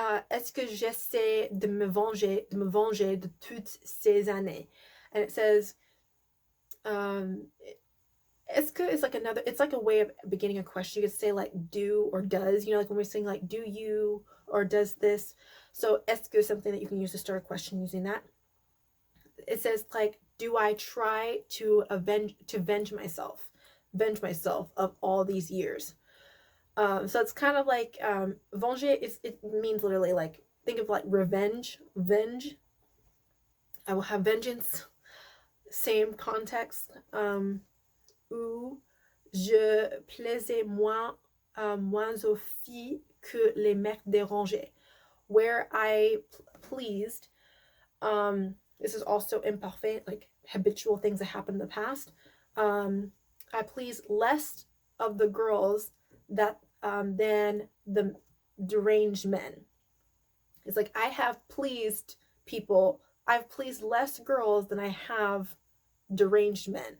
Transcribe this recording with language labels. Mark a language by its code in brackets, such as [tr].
[fr] Est-ce que j'essaie de me venger de toutes ces années? [en] And it says, est-ce que is like another, it's like a way of beginning a question. You could say like do or does, you know, like when we're saying like do you or does this. So est-ce que is something that you can use to start a question using that. It says like, do I try to venge myself of all these years? So it's kind of like venger it means literally like, think of like revenge, venge. I will have vengeance. Same context. [fr] Où je plaisais moins aux filles que les mecs dérangés. [en] Where I pleased. This is also imparfait, like habitual things that happened in the past. I please less of the girls that than the deranged men. It's like I have pleased people. I've pleased less girls than I have deranged men.